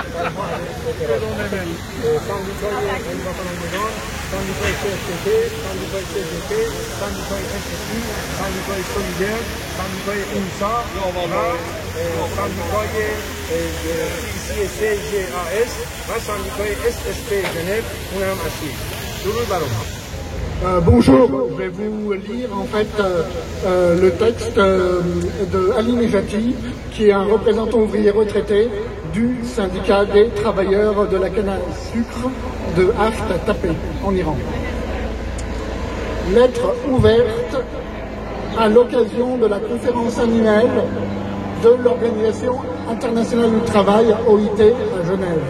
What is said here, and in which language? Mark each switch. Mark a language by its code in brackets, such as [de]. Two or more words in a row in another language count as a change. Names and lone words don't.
[fa] سندیکای امضا کنندگان، سندیکای CFTT، سندیکای CGT، سندیکای SSC، سندیکای سولیدر، سندیکای اونسا و سندیکای CCJAS و سندیکای SSP ژنو اون هم اصلی. درود بر اونها. [fr] Bonjour, je vais vous lire en fait le texte de Ali Nejati, qui est un représentant ouvrier retraité du syndicat des travailleurs de la canne à sucre de Haft Tapé en Iran. Lettre ouverte à l'occasion de la conférence annuelle de l'Organisation internationale du travail, OIT, à Genève.